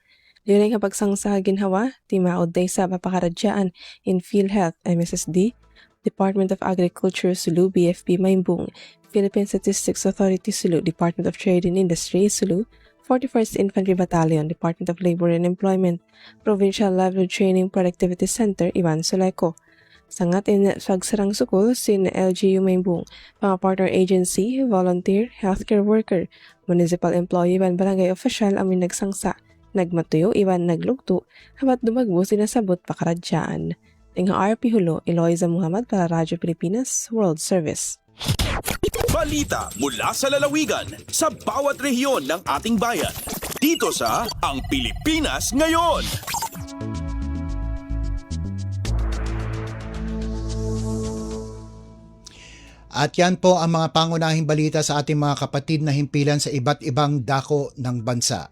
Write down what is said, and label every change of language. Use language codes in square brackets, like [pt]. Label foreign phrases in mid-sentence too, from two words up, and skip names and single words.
[tsg] Liring nga pagsangsa ginhawa, timaod day sa papakaradyaan in PhilHealth MSSD, Department of Agriculture Sulu BFP Maimbung, Philippine Statistics Authority Sulu, Department of Trade and Industry Sulu, 41st Infantry Battalion, Department of Labor and Employment, Provincial Livelihood Training Productivity Center, Ivan Soleco. Sangat in pagsarang sukul, sin LGU Maimbung, mga [en] partner agency, [tsg] volunteer, [en] healthcare worker, municipal employee, [tsg] iban barangay official amin nagsangsa, nagmatuyo, iban naglugto, habat dumagbo sinasabot pakaradyaan. Tingha RP Hulo, Eloisa Muhammad para Radyo Pilipinas World Service. [tl] Balita mula sa lalawigan sa bawat rehiyon ng ating bayan. Dito sa Ang Pilipinas Ngayon. At yan po ang mga pangunahing balita sa ating mga kapatid na himpilan sa iba't ibang dako ng bansa.